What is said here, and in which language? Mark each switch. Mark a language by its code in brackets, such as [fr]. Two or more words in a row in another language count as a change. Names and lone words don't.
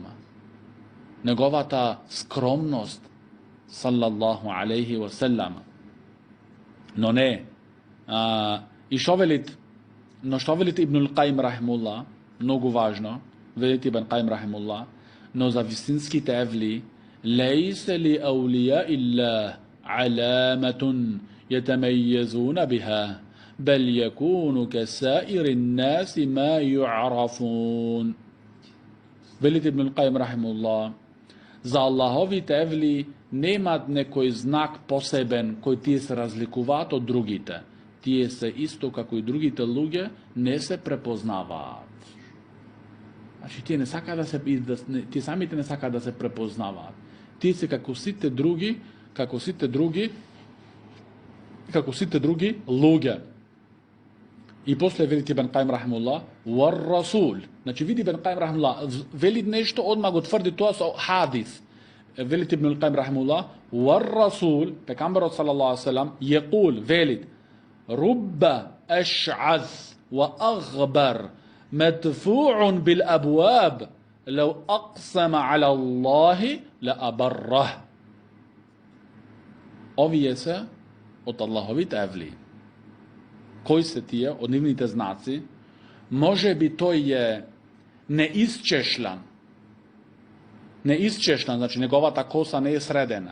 [mk] Неговата скромност [ar] صلى الله عليه وسلم. [mk] Но не. И што велит Ибнул Каим рахимулла, многу важно, велит Ибн Каим рахимулла, но за вистинските евли, [ar] ليس لأولياء إلا علامة يتميزون بها بل يكون كسائر الناس ما يعرفون. [mk] Велит Ибн Каим рахимулlah, за Аллаховите евли немат некој знак посебен кој тие се разликуваат од другите. Тие се исто како и другите луѓе, не се препознаваат. Значи тие не сакаат да се тие самите не сакаат да се препознаваат. Тие се како сите други луѓе. И после велит Ибн Каим рахимулlah, [ar] والرسول. [mk] Значи види Ибн Каим рахимулlah, вели нешто, одма го тврди тоа со хадис. Велит Ибн Каим рахимулlah, [ar] والرسول, [mk] пекамбарот [ar] صلى الله عليه وسلم, [mk] јекул, велит, [ar] رب أشعث وأغبر مدفوع بالأبواب لو أقسم على الله لأبره. [mk] Овие се од Аллаховите евли. Кои се тие од нивните знаци? Може би тој е неисчешлан. Неисчешлан, значи неговата коса не е средена.